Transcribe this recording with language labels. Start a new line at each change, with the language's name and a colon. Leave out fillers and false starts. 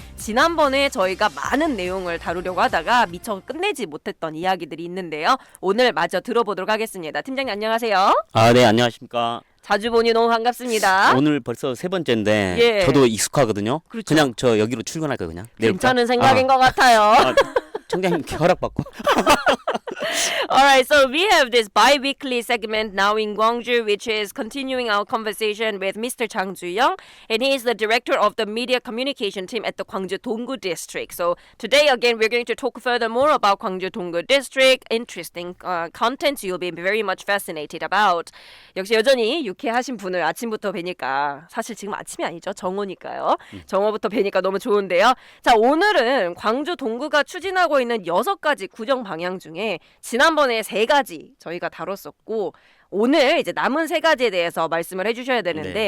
Korean: 지난번에 저희가 많은 내용을 다루려고 하다가 미처 끝내지 못했던 이야기들이 있는데요. 오늘 마저 들어보도록 하겠습니다. 팀장님 안녕하세요. 네, 안녕하십니까. 자주 보니 너무 반갑습니다. 오늘 벌써 세 번째인데 예. 저도 익숙하거든요. 그렇죠. 그냥 저 여기로 출근할까 그냥. 내일부터? 괜찮은 생각인 것 같아요. 청장님 허락받고.
English: Alright, so we have this bi-weekly segment now in Gwangju, which is continuing our conversation with Mr. Chang Ju-young, and he is the director of the media communication team at the Gwangju Donggu district. So today, again, we're going to talk further more about Gwangju Donggu district, interesting content you'll be very much fascinated about.
Korean: 역시 여전히 유쾌하신 분을 아침부터 뵈니까 사실 지금 아침이 아니죠. 정오니까요. 정오부터 뵈니까 너무 좋은데요. 자, 오늘은 광주 동구가 추진하고 있는 6가지 구정 방향 중에 지난번에 3가지 저희가 다뤘었고 오늘 이제 남은 3가지에 대해서 말씀을 해주셔야 되는데